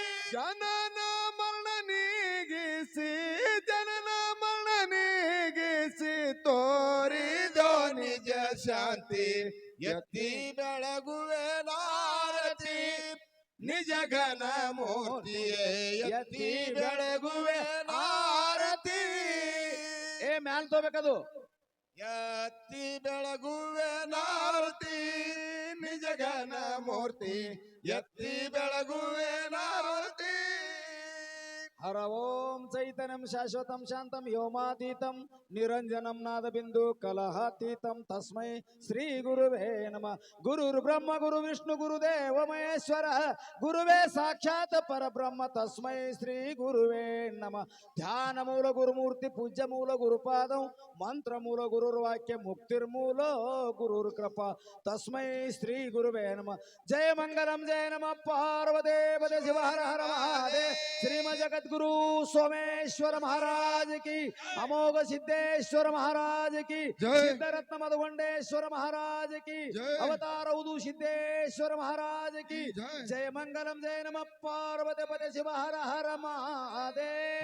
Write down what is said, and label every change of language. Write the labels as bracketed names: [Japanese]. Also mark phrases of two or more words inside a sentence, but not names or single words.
[Kannada] ಜನನ ಮರಣ ನೀಗಿಸಿ ಜನನ ಮರಣ ನೀಗಿಸಿ ತೋರಿದೋ ನಿಜ ಶಾಂತಿ ಎತ್ತಿ ಬೆಳಗುವೆ ನಾರತಿ ನಿಜ ಘನ ಮೂರ್ತಿಯೇ ಎತ್ತಿ ಬೆಳಗುವೆ ನಾರತಿ ಏ ಮ್ಯಾಲ್ ತಗೋಬೇಕದು ಎತ್ತಿ ಬೆಳಗುವೆ ನಾರತಿ ನಿಜ ಘನ ಮೂರ್ತಿ ಎತ್ತಿ ಬೆಳಗುವೆ ನಾರತಿ [Sanskrit] ಹರ ಓಂ ಚೈತನ್ಯಂ ಶಾಶ್ವತಂ ಶಾಂತಂ ವ್ಯೋಮಾತೀತಂ ನಿರಂಜನಂ ನಾದ ಬಿಂದು ಕಲಹಾತೀತಂ ತಸ್ಮೈ ಶ್ರೀ ಗುರುವೇ ನಮಃ ಗುರುರ್ ಬ್ರಹ್ಮ ಗುರು ವಿಷ್ಣು ಗುರುದೇವ ಮಹೇಶ್ವರ ಗುರುವೇ ಸಾಕ್ಷಾತ್ ಪರಬ್ರಹ್ಮ ತಸ್ಮೈ ಶ್ರೀ ಗುರುವೇ ನಮಃ ಧ್ಯಾನ ಮೂಲ ಗುರುಮೂರ್ತಿ ಪೂಜ್ಯ ಮೂಲ ಗುರುಪಾದಂ ಮಂತ್ರ ಮೂಲ ಗುರುರ್ವಾಕ್ಯ ಮುಕ್ತಿರ್ಮೂಲ ಗುರುರ್ ಕೃಪಾ ತಸ್ಮೈ ಶ್ರೀ ಗುರುವೇ ನಮಃ ಜಯ ಮಂಗಲಂ ಜಯ ನಮಃ ಪಾರ್ವದೇ ಪದೇ ಶಿವ ಹರ ಹರ ಮಹಾದೇವ ಶ್ರೀಮ ಜಗದ್ಗುರು ಸೋಮೇಶ್ವರ [Hindi] महाराज की [Sanskrit] ಅಮೋಘ ಸಿದ್ದೇಶ್ವರ [Hindi] महाराज की [Sanskrit] ಜೈ. [Hindi] सिद्धरत्न मधुगोंडेश्वर महाराज की ಜೈ. अवतार उदु सिद्देश्वर महाराज की ಜೈ. [Sanskrit] ಜಯ ಮಂಗಲಂ ಜಯ ನಮಃ ಪಾರ್ವತಿ ಪದೇ ಶಿವ ಹರ ಹರ ಮಹಾದೇವ